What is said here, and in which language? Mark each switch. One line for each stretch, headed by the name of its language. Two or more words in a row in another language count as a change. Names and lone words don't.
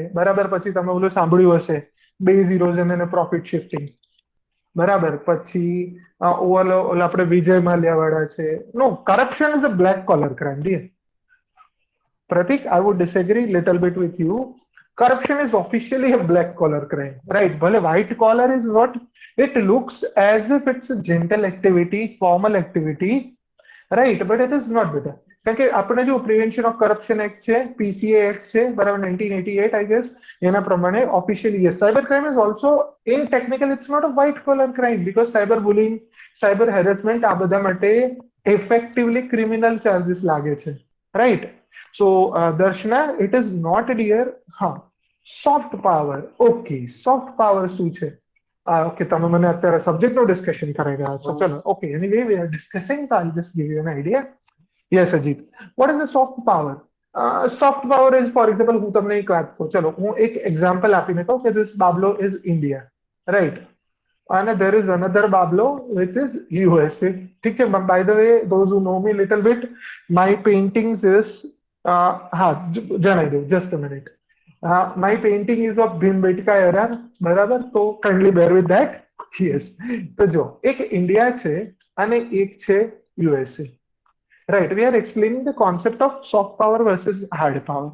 Gujarati: બરાબર. પછી તમે ઓલું સાંભળ્યું હશે,
English: base erosion
Gujarati: અને
English: profit shifting.
Gujarati: બરાબર. પછી ઓલા આપણે વિજય માલ્યા વાળા છે.
English: No, corruption is a black collar crime. ડિયર Pratik, I would disagree little bit with you. Corruption is officially a black collar crime, right? But white collar is what it looks as if it's a gentle activity, formal activity, right? But it is not better.
Gujarati: કારણ કે આપણે જો
English: prevention of corruption act
Gujarati: છે,
English: PCA act
Gujarati: છે, બરાબર, 1988
English: I guess,
Gujarati: એના પ્રમાણે
English: officially yes, cyber crime is also in technical it's not a white collar crime because cyber bullying, cyber harassment
Gujarati: આ બધા માટે
English: effectively criminal charges
Gujarati: લાગે છે, રાઈટ?
English: So, Darshana, it is not dear. હા, soft power. Okay, soft power
Gujarati: શું છે? Okay, તમે મને અત્યારે સબ્જેક્ટનું ડિસ્કશન કરી રહ્યા છો. ચલો,
English: okay. Anyway, we are discussing, so I'll just give you an idea. Yes, Ajit. What is the soft power? Soft power is, for example,
Gujarati: હું તમને એક વાત કહું. ચલો, હું એક એક્ઝામ્પલ આપીને કહું કે
English: this Bablo is India, right? And there is another Bablo which is USA.
Gujarati: ઠીક છે.
English: By the way, those who know me little bit, my paintings is
Gujarati: હા જણાવી દઉં,
English: just a minute. my painting is of Bhimbetka era. બરાબર. તો kindly bear with that. Yes.
Gujarati: તો જો એક ઇન્ડિયા છે અને એક છે યુએસએ, રાઈટ.
English: we are explaining the concept of soft power versus hard power.